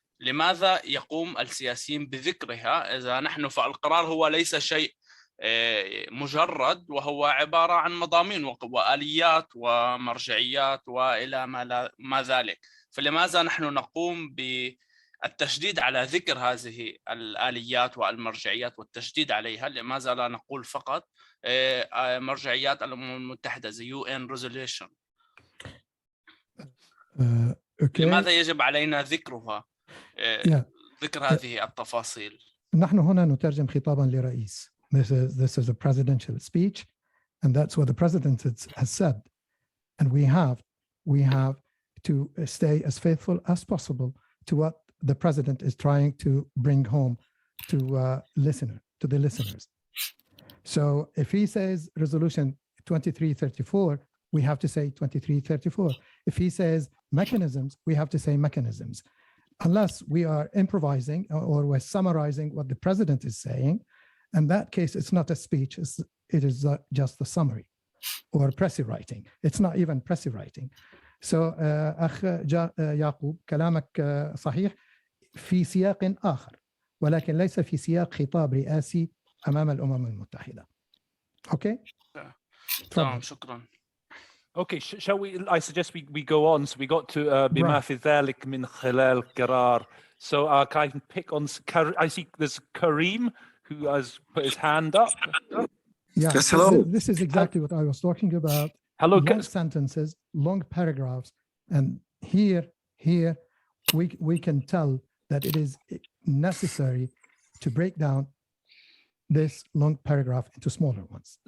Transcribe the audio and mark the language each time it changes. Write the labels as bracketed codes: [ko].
[ar] لماذا يقوم السياسيين بذكرها إذا نحن فالقرار هو ليس شيء مجرد، وهو عبارة عن مضامين وآليات ومرجعيات وإلى ما ذلك؟ فلماذا نحن نقوم بالتشديد على ذكر هذه الآليات والمرجعيات والتشديد عليها؟ لماذا لا نقول فقط مرجعيات الأمم المتحدة زي [en] UN resolution؟ Okay. [ar] لماذا يجب علينا ذكرها؟ ذكر هذه التفاصيل. نحن هنا نترجم خطابا لرئيس. [en] This is a presidential speech, and that's what the president has said. And we have to stay as faithful as possible to what the president is trying to bring home to the listeners. So if he says resolution 2334, we have to say 2334. If he says mechanisms, we have to say mechanisms. Unless we are improvising or we're summarizing what the president is saying, in that case, it's not a speech, it is just a summary or pressy writing. It's not even pressy writing. So, [ar] أخ يعقوب كلامك صحيح في سياق آخر، ولكن ليس في سياق خطاب رئاسي أمام الأمم المتحدة. [en] Okay? [ar] تمام، شكرا. [en] Okay, shall we? I suggest we go on. So we got to [ar] بما في ذلك من خلال قرار. [en] So I can pick on. I see there's Kareem who has put his hand up. Yeah. Yes, hello. This is exactly what I was talking about. Hello. Long sentences, long paragraphs, and here we can tell that it is necessary to break down this long paragraph into smaller ones.